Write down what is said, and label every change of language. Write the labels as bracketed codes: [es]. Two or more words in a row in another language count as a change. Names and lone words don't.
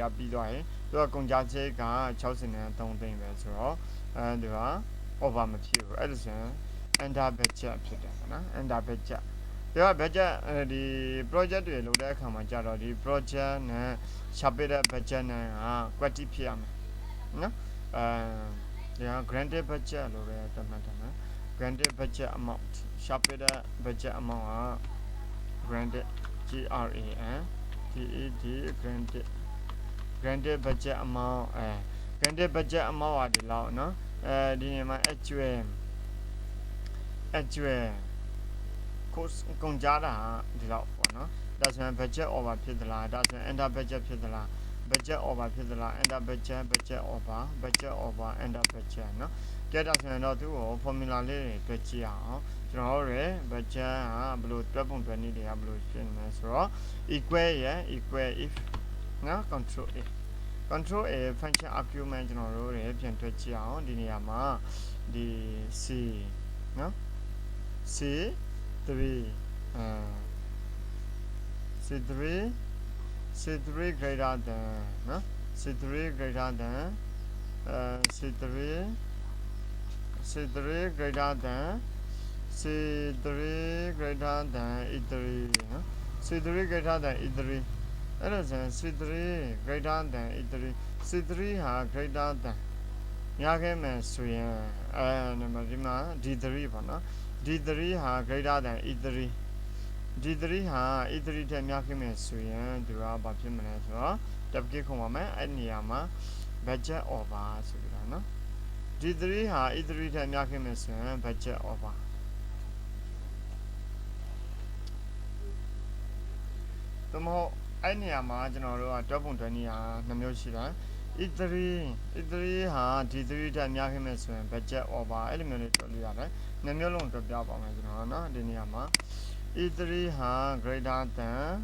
[my] ပြီးသွားရင်သူကကုန်ကြစည်က63သိန်းပဲဆိုတော့သူက over မဖြစ်ဘူးအဲ့ဒါဆိုရင် [en] under budget [my] ဖြစ်တယ်ပေါ့နော် [en] under budget [my] ဒီက budget ဒီ project တွေလုပ်တဲ့အခါမှာကြတော့ဒီ project နဲ့ရှာပေးတဲ့ budget နဲ့က quantity ဖြစ်ရမယ်နော်ဒီက [en] granted budget [my] လို့ပဲသတ်မှတ်တယ်နော် [en] granted budget amount [my] ရှာပေးတဲ့ [en] budget amount [my] က granted [en] granted granted budget amount granted budget amount [my] ကဒီလောက်နော်ဒီနေရာမှာ [en] actual cost [my] ကုန်ကြတာဒီလောက်ပေါ့နော်ဒါ ဆိုရင် [en] budget over [my] ဖြစ်သလားဒါဆိုရင် [en] under budget [my] ဖြစ်သလား [en] budget over [my] ဖြစ်သလား [en] under budget over under budget [my] เนาะကြည့်တော့ဆိုရင်တော့သူ့ကို formula လေးတွေတွေ့ကြည့်အောင်ကျွန်တော်တို့ budget ကဘယ်လိုတွက်ပုံတွက်နည်းတွေကဘယ်လိုရှင်းလဲဆိုတော့ [en] equal if [my] เนาะ [en] control A function argument [my] ကျွန်တော်တို့ပြန်တွက်ကြည့်အောင်ဒီနေရာမှာဒီ C เนาะ C3 [en] C3 greater than နော် C3 greater than C3 greater than E3 နော် C3 greater than E3 [my] အဲ့ဒါဆိုရင် [en] C3 greater than E3 C3 [my] ဟာ [en] greater than [my] ရခဲ့မယ်ဆိုရင်ဒီမှာ D3 ပေါ့နော်D3 ဟာ [en] greater than E3 [my] D3 ဟာ E3 ထက်များခဲ့မယ်ဆိုရင်သူကဘာဖြစ်မလဲဆိုတော့တက်ကိခုံပါမယ်အဲ့နေရာမှာ [en] budget over [my] ဆိုပြီးတော့နော် D3 ဟာ E3 ထက်များခဲ့မယ်ဆိုရင် [en] budget over [my] သို့မဟုတ်အဲ့နေရာမှာကျွန်တော်တို့ကတွက်ပုံတွက်နည်းဟာ2မျိုးရှိတယ် E3 ဟာ D3 ထက်များခဲ့မယ်ဆိုရင် [en] budget over [my] အဲ့လိုမျိုးလေးတွက်လို့ရတယ်2မျိုးလုံးတွက်ပြပါမယ်ကျွန်တော်နော်ဒီနေရာမှာE3 ဟာ [en] greater than